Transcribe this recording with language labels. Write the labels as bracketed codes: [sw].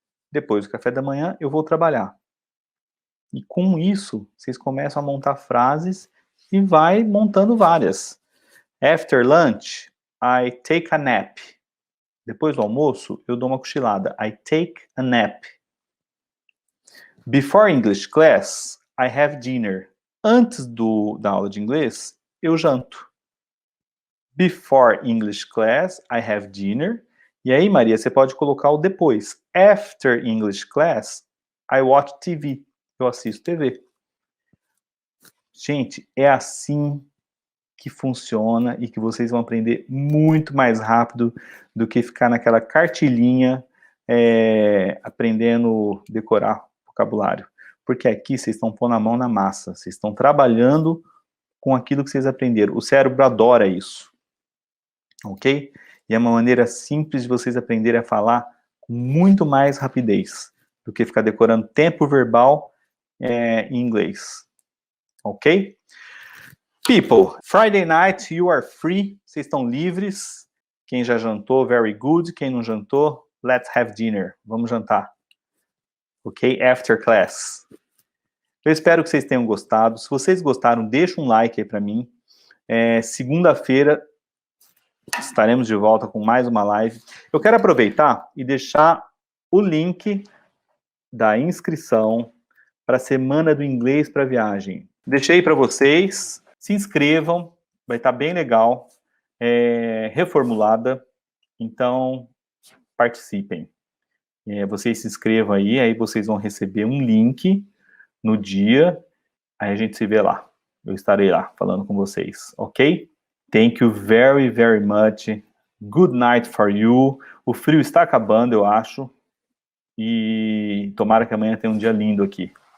[pt] Depois do café da manhã, eu vou trabalhar. E com isso, vocês começam a montar frases e vai montando várias. [en] After lunch, I take a nap. [pt] Depois do almoço, eu dou uma cochilada. [en] I take a nap. Before English class, I have dinner. [pt] Antes da aula de inglês, eu janto. [en] Before English class, I have dinner. [pt] E aí, Maria, você pode colocar o depois. [en] After English class, I watch TV. [pt] Eu assisto TV. Gente, é assim que funciona e que vocês vão aprender muito mais rápido do que ficar naquela cartilhinha aprendendo decorar vocabulário. Porque aqui vocês estão pondo a mão na massa, vocês estão trabalhando com aquilo que vocês aprenderam. O cérebro adora isso. Ok? E é uma maneira simples de vocês aprenderem a falar com muito mais rapidez do que ficar decorando tempo verbal em inglês. Ok? [en] People, Friday night, you are free. [pt] Vocês estão livres. Quem já jantou, [en] very good. [pt] Quem não jantou, [en] let's have dinner. [pt] Vamos jantar. Ok? [en] After class. [pt] Eu espero que vocês tenham gostado. Se vocês gostaram, deixa um like aí para mim. Segunda-feira estaremos de volta com mais uma live. Eu quero aproveitar e deixar o link da inscrição para a Semana do Inglês para Viagem. Deixei para vocês. Se inscrevam, vai estar bem legal, reformulada, então participem. Vocês se inscrevam aí vocês vão receber um link no dia, aí a gente se vê lá. Eu estarei lá falando com vocês, ok? [en] Thank you very, very much. Good night for you. [pt] O frio está acabando, eu acho, e tomara que amanhã tenha um dia lindo aqui.